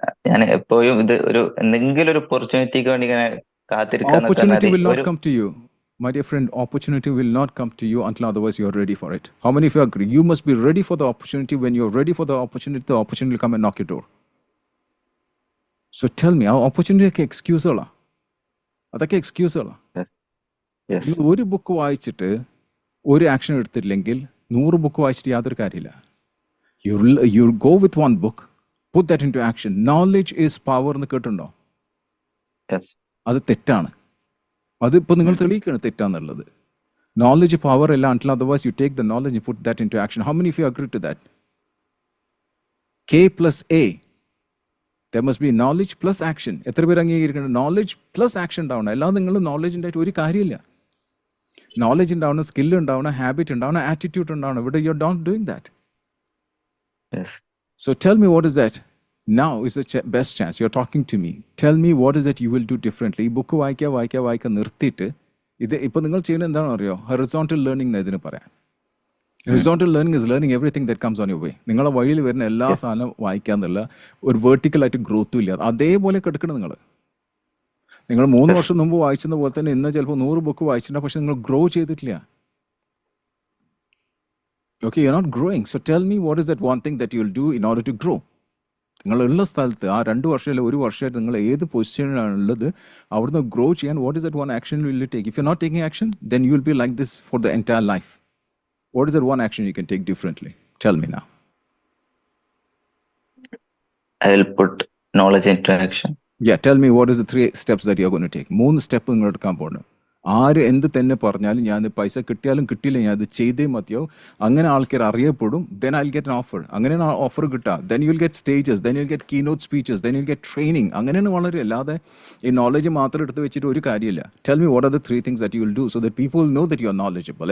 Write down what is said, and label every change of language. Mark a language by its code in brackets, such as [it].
[ml] ഞാൻ എപ്പോഴും ഇത് ഒരു എന്തെങ്കിലും ഒരു ഓപ്പർച്യൂണിറ്റിക്ക് വേണ്ടി ഇങ്ങനെ കാത്തിരിക്കാൻ. [en] Opportunity will not come to you. My dear friend, opportunity will not come to you until otherwise you are ready for it. How many of you agree? You must be ready for the opportunity. When you're ready for the opportunity will come and knock your door. So tell me, our opportunity [ml] ഒക്കെ എക്സ്ക്യൂസുകളാണ്. അതൊക്കെ എക്സ്ക്യൂസുകളാണ്. [en] Yes. [ml] നിങ്ങൾ ഒരു book വായിച്ചിട്ട് ഒരു action എടുത്തില്ലെങ്കിൽ 100 book വായിച്ചിട്ട് യാതൊരു കാര്യമില്ല. [en] You go with one book, put that into action. Knowledge is power [ml] എന്ന് കേട്ടിട്ടുണ്ടോ? [en] Yes. [ml] അത് തെറ്റാണ്. അതിപ്പോൾ നിങ്ങൾ തെളിയിക്കുകയാണ് തെറ്റാന്നുള്ളത്. [en] Knowledge power [ml] അല്ല [en] until otherwise you take the knowledge and put that into action. How many of you agree to that? K plus A. There must be knowledge plus action. [ml] എത്ര പേര് അംഗീകരിക്കണം? [en] knowledge plus action [ml] ഉണ്ടാവണം. അല്ലാതെ നിങ്ങൾ knowledge ഉണ്ടായിട്ട് ഒരു കാര്യമില്ല. Knowledge ഉണ്ടാവണം, സ്കില്ല് ഉണ്ടാവണം, ഹാബിറ്റ് ഉണ്ടാവണം, ആറ്റിറ്റ്യൂഡ് ഉണ്ടാവണം. ഇവിടെ [en] You are not doing that. Yes. So tell me what is that? Now is the best chance. You're talking to me. Tell me what is that you will do differently. [ml] ഈ book വായിക്കുക നിർത്തിയിട്ട് ഇത് ഇപ്പോൾ നിങ്ങൾ ചെയ്യുന്നത് എന്താണെന്ന് അറിയോ? [en] horizontal learning [ml] എന്ന് ഇതിന് പറയാം. [en] Horizontal learning is learning everything that comes on your way. [ml] നിങ്ങളെ വഴിയിൽ വരുന്ന എല്ലാ സാധനവും വായിക്കാന്നുള്ള ഒരു വെർട്ടിക്കലായിട്ട് ഗ്രോത്തും ഇല്ല. അതേപോലെ കിടക്കണം നിങ്ങൾ 3 വർഷം മുമ്പ് വായിച്ചത് പോലെ തന്നെ ഇന്ന് ചിലപ്പോൾ 100 ബുക്ക് വായിച്ചിട്ടുണ്ടാവും, പക്ഷെ നിങ്ങൾ ഗ്രോ ചെയ്തിട്ടില്ല. [en] Okay, you're not growing. So tell me what is that one thing that you'll do in order to grow. [ml] നിങ്ങളുള്ള സ്ഥലത്ത് ആ 2 വർഷം അല്ലെങ്കിൽ 1 വർഷമായിട്ട് നിങ്ങൾ ഏത് പൊസിഷനിലാണ് ഉള്ളത്, അവിടുന്ന് ഗ്രോ ചെയ്യാൻ [en] what is that one action will you take? If you're not taking action, then you will be like this for the entire life. What is that one action you can take differently? Tell me now. I will put knowledge into action. Yeah, tell me what is the 3 steps that you're going to take. [ml] 3 step നിങ്ങൾ എടുക്കാൻ പോകണം. ആര് എന്ത് തന്നെ പറഞ്ഞാലും ഞാൻ പൈസ കിട്ടിയാലും കിട്ടിയില്ല ഞാൻ അത് ചെയ്തേ മതിയോ, അങ്ങനെ ആൾക്കാർ അറിയപ്പെടും. [en] Then I will get offer. [ml] അങ്ങനെയാണ് ഓഫർ കിട്ടുക. [en] Then you will get stages, then you will get keynote speeches, then you will get training. [ml] അങ്ങനെയാണ് വളരെ. അല്ലാതെ ഈ നോളജ് മാത്രം എടുത്ത് വെച്ചിട്ട് ഒരു കാര്യമില്ല. [en] Tell me what are the 3 things that you will do so that people know that you are knowledgeable.